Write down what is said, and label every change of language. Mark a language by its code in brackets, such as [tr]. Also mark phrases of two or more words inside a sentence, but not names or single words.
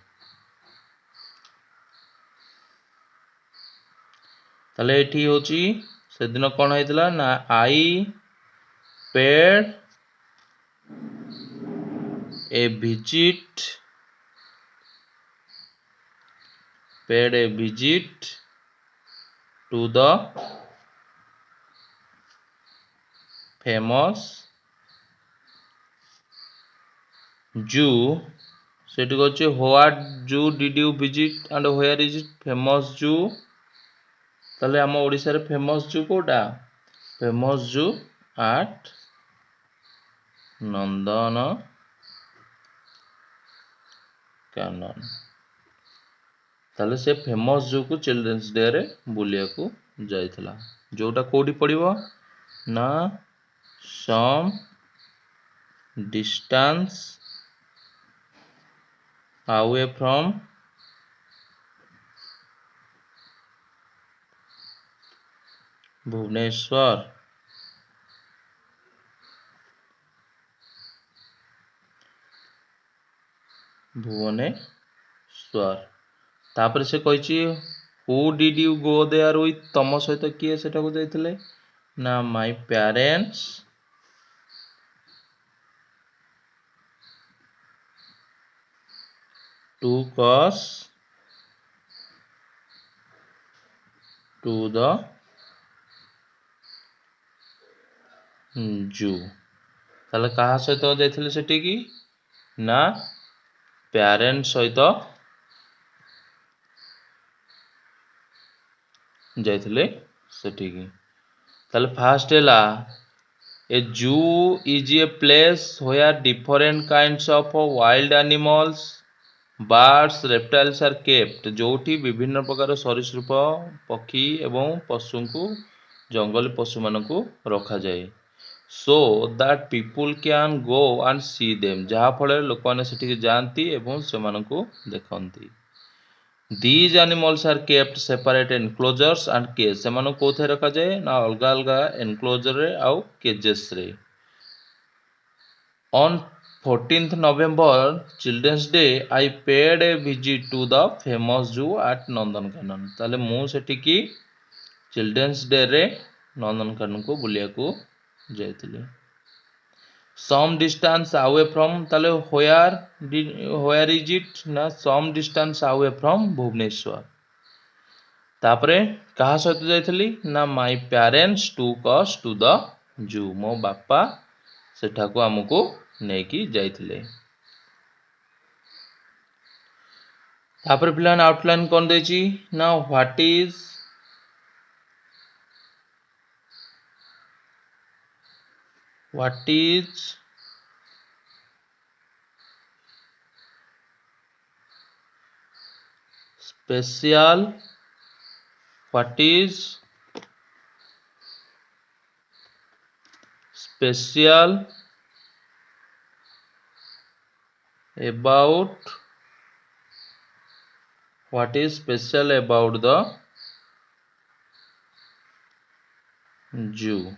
[or] ତାହେଲେ ଏଠି ହେଉଛି ସେଦିନ କ'ଣ ହେଇଥିଲା ନା [en] ଆଇ paid a visit to the famous zoo। [or] ସେଠି କହୁଛି [en] what zoo did you visit and where is it famous zoo। [or] ତାହେଲେ ଆମ ଓଡ଼ିଶାରେ [en] famous zoo [or] କୋଉଟା [en] famous zoo at [or] ନନ୍ଦନ କାନନ। ତାହେଲେ ସେ ଫେମସ୍ ଜୁକୁ ଚିଲଡ୍ରେନ୍ସ ଡେରେ ବୁଲିବାକୁ ଯାଇଥିଲା ଯୋଉଟା କୋଉଠି ପଡ଼ିବ ନା [en] some distance away from [or] ଭୁବନେଶ୍ୱର। ତାପରେ ସେ କହିଛି [en] who did you go there with [or] ତମ ସହିତ କିଏ ସେଟାକୁ ଯାଇଥିଲେ ନା [en] my parents took us to the zoo। [or] ତାହେଲେ କାହା ସହିତ ଯାଇଥିଲେ ସେଠିକି ନା ପ୍ୟାରେଣ୍ଟ ସହିତ ଯାଇଥିଲେ ସେଠିକି। ତାହେଲେ ଫାଷ୍ଟ ହେଲା [en] a zoo is a place where different kinds of wild animals birds reptiles are kept। [or] ଯୋଉଠି ବିଭିନ୍ନ ପ୍ରକାର ସରୀସୃପ ପକ୍ଷୀ ଏବଂ ପଶୁଙ୍କୁ ଜଙ୍ଗଲୀ ପଶୁମାନଙ୍କୁ ରଖାଯାଏ [en] so that people can go and see them [or] ଯାହା ଫଳରେ ଲୋକମାନେ ସେଠିକି ଯାଆନ୍ତି ଏବଂ ସେମାନଙ୍କୁ ଦେଖନ୍ତି। [en] These animals are kept separate enclosures and cages। [or] ସେମାନଙ୍କୁ କୋଉଥିରେ ରଖାଯାଏ ନା ଅଲଗା ଅଲଗା ଏନକ୍ଲୋଜରରେ ଆଉ କେଜେସରେ। [en] On 14th November Children's Day I paid a visit to the famous zoo at ନନ୍ଦନକାନନ। [or] ତାହେଲେ ମୁଁ ସେଠିକି ଚିଲଡ୍ରେନ୍ସ ଡେରେ ନନ୍ଦନକାନନକୁ ବୁଲିବାକୁ ଯାଇଥିଲି। [en] some distance away from ତାହେଲେ where is it ନା some distance away from ଭୁବନେଶ୍ୱର। [or] ତାପରେ କାହା ସହିତ ଯାଇଥିଲି ନା [en] my parents took us to the zoo। [or] ମୋ ବାପା ସେଠାକୁ ଆମକୁ ନେଇକି ଯାଇଥିଲେ। ତାପରେ ପିଲାମାନେ ଆଉଟଲାଇନ୍ କ'ଣ ଦେଇଛି ନା what [en] is special about the zoo।